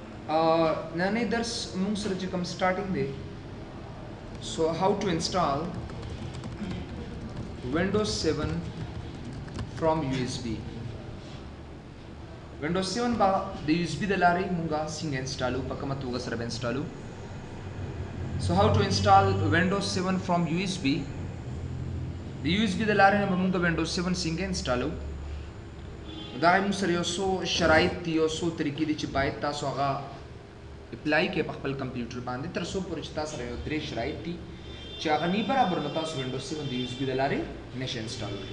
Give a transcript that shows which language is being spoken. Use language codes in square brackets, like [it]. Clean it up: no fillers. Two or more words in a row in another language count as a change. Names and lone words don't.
[ps] نننی درس موږ سره چې کوم سٹارټینګ دی [en] so how to install Windows 7 from USB. [ps] Windows 7 با د USB د لارې مونږه څنګه انسټالو په کومه توګه سره به انسټالو. [en] So how to install Windows 7 from USB. [ps] د USB د لارې نه مونږه Windows 7 څنګه انسټالو. دا موږ سره یو څو شرایط دي او څو طریقې دي چې باید تاسو هغه اپلای کې په خپل کمپیوټر باندې تر څو پورې چې تاسو سره یو درې شرایط دي چې هغه نه برابر نو تاسو Windows 7 د USB د لارې نشئ انسټال کړئ.